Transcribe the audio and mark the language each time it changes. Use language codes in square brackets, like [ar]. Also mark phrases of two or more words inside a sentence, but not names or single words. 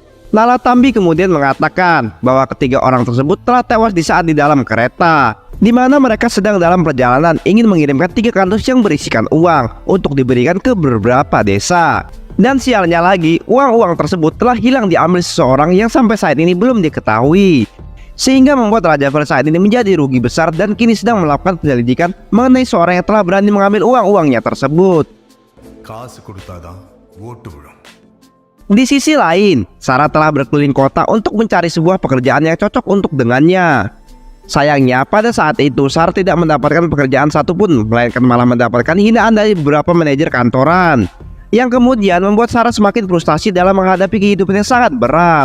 [id] Lala Tambi kemudian mengatakan bahwa ketiga orang tersebut telah tewas di saat di dalam kereta, di mana mereka sedang dalam perjalanan ingin mengirimkan 3 kardus yang berisikan uang untuk diberikan ke beberapa desa. Dan sialnya lagi, uang-uang tersebut telah hilang diambil seseorang yang sampai saat ini belum diketahui, sehingga membuat Raja Vel saat ini menjadi rugi besar dan kini sedang melakukan penyelidikan mengenai seorang yang telah berani mengambil uang-uangnya tersebut. [ta] காசு கொடுத்தாதான் ஓட்டு விழும். [id] Di sisi lain, Sarah telah berkeliling kota untuk mencari sebuah pekerjaan yang cocok untuk dengannya. Sayangnya, pada saat itu Sarah tidak mendapatkan pekerjaan satupun, melainkan malah mendapatkan hinaan dari beberapa manajer kantoran, yang kemudian membuat Sarah semakin frustasi dalam menghadapi kehidupan yang sangat berat.